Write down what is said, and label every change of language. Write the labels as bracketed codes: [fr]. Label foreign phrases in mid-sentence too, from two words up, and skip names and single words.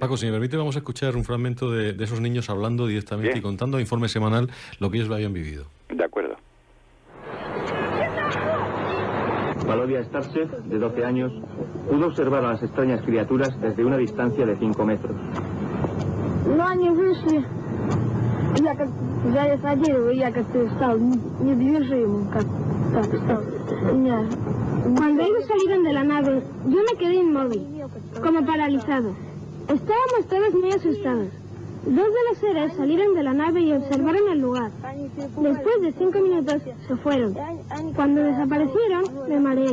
[es] Paco, si me permite, vamos a escuchar un fragmento de esos niños hablando directamente y contando a Informe Semanal lo que ellos habían vivido. De acuerdo. Valodia Starchev, de 12 años, pudo observar a las extrañas criaturas desde una distancia de 5 metros. [ru] Ну, они вышли, я как залез на дерево, я как-то стал недвижимым, как так стал. [es] Cuando ellos salieron de la nave, yo me quedé inmóvil, como paralizado. Estábamos todos muy asustados. Dos de los seres salieron de la nave y observaron el lugar. Después de 5 minutos se fueron. Cuando desaparecieron, me mareé.